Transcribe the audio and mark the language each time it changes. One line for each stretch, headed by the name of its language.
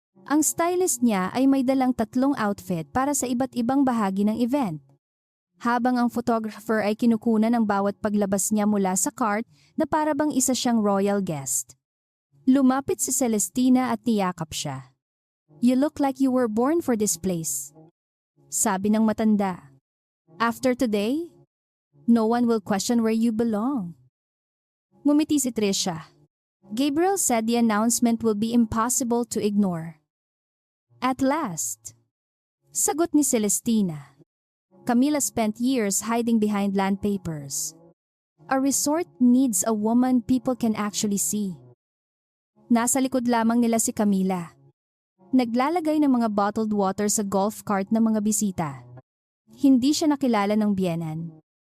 Filipino: Ang stylist niya ay may dalang 3 outfit para sa iba't ibang bahagi ng event. Habang ang photographer ay kinukunan ng bawat paglabas niya mula sa cart na parabang isa siyang royal guest. Lumapit si Celestina at niyakap siya.
English: You look like you were born for this place.
Filipino: Sabi ng matanda.
English: After today, no one will question where you belong.
Filipino: Ngumiti si Trisha.
English: Gabriel said the announcement will be impossible to ignore. At last,
Filipino: sagot ni Celestina.
English: Camila spent years hiding behind land papers. A resort needs a woman people can actually see.
Filipino: Nasa likod lamang nila si Camila. Naglalagay ng mga bottled water sa golf cart ng mga bisita. Hindi siya nakilala ng biyenan.